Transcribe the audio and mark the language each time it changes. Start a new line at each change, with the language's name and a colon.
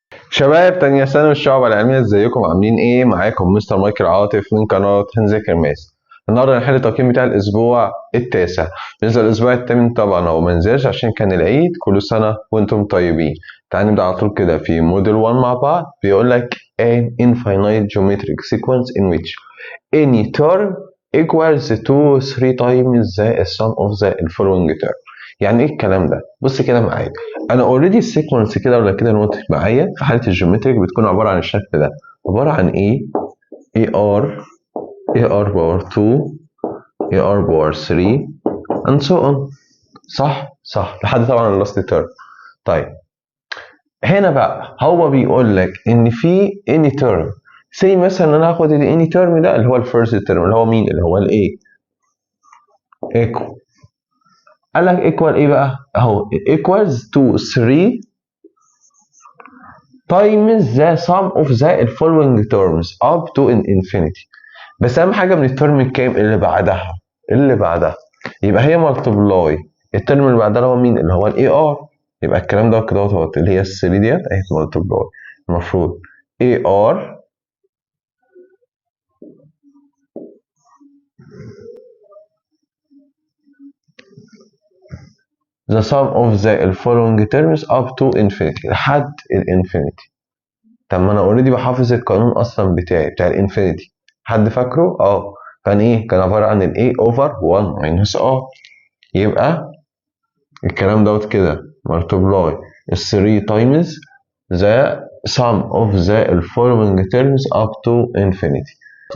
Arabic: شباب تانية ثانوي الشعب العلمية، ازيكم عاملين ايه؟ معاكم مستر مايكل عاطف من قناة هنذاكر ماس. النهارده هنحل التقييم بتاع الاسبوع التاسع. بالنسبة للاسبوع الثامن طبعا هو منزلش عشان كان العيد. كل سنة وانتم طيبين. تعالى نبدأ على طول كده في موديل 1 مع بعض. بيقول لك
English: an infinite geometric sequence in which any term equals to 3 times the sum of the following term.
Arabic: يعني ايه الكلام ده؟ بص كده معايا. انا اوريدي السيكونس كده ولا كده نوت معايا في حاله الجيومتريك بتكون عباره عن الشكل ده، عباره عن ايه؟ اي ار، اي ار باور 2، اي ار باور 3
English: and so on.
Arabic: صح لحد طبعا اللاست تيرم. طيب هنا بقى هو بيقول لك ان في اني تيرم، سي مثلا ان انا هاخد الاني تيرم ده اللي هو الفيرست تيرم اللي هو مين؟ اللي هو الايه؟ ايكو. قال لك ايكوال ايه بقى؟ اهو
English: equals to 3 times the sum of the following terms up to infinity.
Arabic: بس اهم حاجه من الترم الكام؟ اللي بعدها يبقى هي مالتبلاي الترم اللي بعدها اللي هو مين؟ اللي هو الاي ار. يبقى الكلام ده كده اهو اللي هي ال 3 ديت اهي مالتبلاي. المفروض اي ار
English: the sum of the following terms up to infinity
Arabic: لحد الانفينيتي. طب ما انا اوريدي بحافظ القانون اصلا بتاع الانفينيتي. حد فاكره؟ كان ايه؟ كان عباره عن الاي اوفر 1 ماينس ار. يبقى الكلام دوت كده
English: multiply 3 times the sum of the following terms up to infinity.